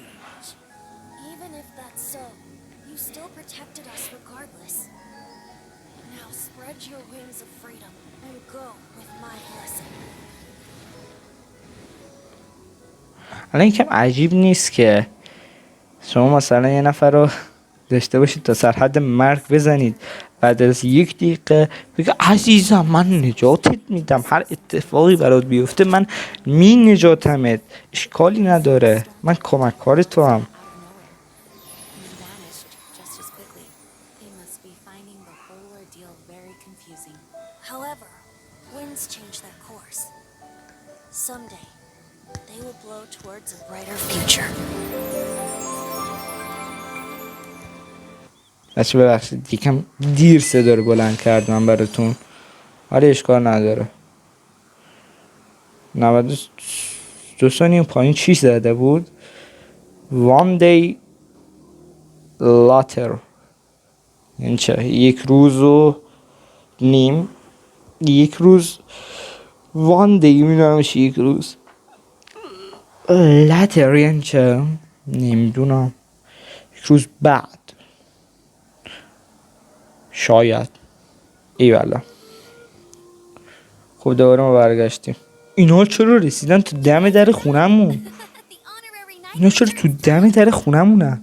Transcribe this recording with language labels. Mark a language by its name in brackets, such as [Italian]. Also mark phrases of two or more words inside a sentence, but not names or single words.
[Persian] الان یکم عجیب نیست که شما مثلا یه نفر رو داشته باشید تا سرحد مرگ بزنید، بعد از 1 دقیقه بگه عزیزم من نجاتت میدم، هر اتفاقی برات بیفته من می نجاتمت، اشکالی نداره، من کمک کار تو هم. [English] However, winds change their course. Someday, they will blow towards a brighter future. [Persian] بچه ببخشید یکم دیر صدا رو بلند کردم براتون، ولی اشکال نداره. 92 ثانیه پایین چی زده بود؟ [English] One day later، [Persian] یعنی چه؟ 1 روز و نیم. 1 روز [English] one day [Persian] میدونمش 1 روز. later یعنی چه؟ نمیدونم. 1 روز بعد شاید. ایوالا. خب دوباره ما برگشتیم. اینا چرا رسیدن تو دم در خونمون؟ اینا چرا تو دم در خونمونن؟